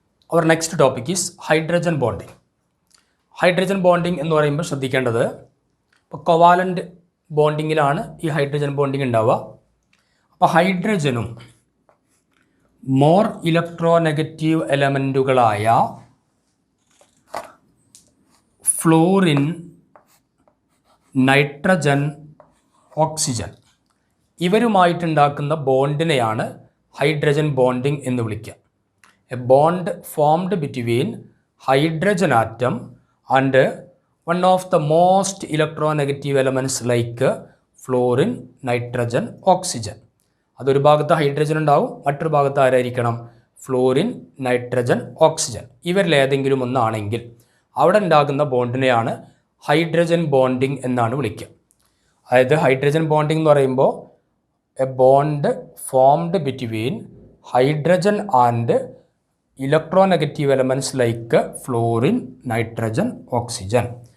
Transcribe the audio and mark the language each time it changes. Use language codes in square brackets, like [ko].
[en] Our next topic is hydrogen bonding. [ml] Hydrogen bonding എന്ന് പറയുമ്പോൾ ശ്രദ്ധിക്കേണ്ടത് ഇപ്പോൾ കൊവാലൻ്റ് ബോണ്ടിങ്ങിലാണ് ഈ ഹൈഡ്രജൻ ബോണ്ടിങ് ഉണ്ടാവുക. അപ്പോൾ ഹൈഡ്രജനും more electronegative എലമെൻറ്റുകളായ florin, nitrogen, oxygen ഇവരുമായിട്ടുണ്ടാക്കുന്ന ബോണ്ടിനെയാണ് hydrogen bonding എന്ന് വിളിക്കുക. [en] A bond formed between hydrogen atom and one of the most electronegative elements like fluorine, nitrogen, oxygen. [ml] അതൊരു ഭാഗത്ത് ഹൈഡ്രജൻ ഉണ്ടാവും, മറ്റൊരു ഭാഗത്ത് ആരായിരിക്കണം? ഫ്ലോറിൻ, നൈട്രജൻ, ഓക്സിജൻ ഇവരിലേതെങ്കിലും ഒന്നാണെങ്കിൽ അവിടെ ഉണ്ടാകുന്ന ബോണ്ടിനെയാണ് ഹൈഡ്രജൻ ബോണ്ടിങ് എന്നാണ് വിളിക്കുക. അതായത് ഹൈഡ്രജൻ ബോണ്ടിങ് എന്ന് പറയുമ്പോൾ [en] A bond formed between hydrogen and electronegative elements like fluorine, nitrogen, oxygen.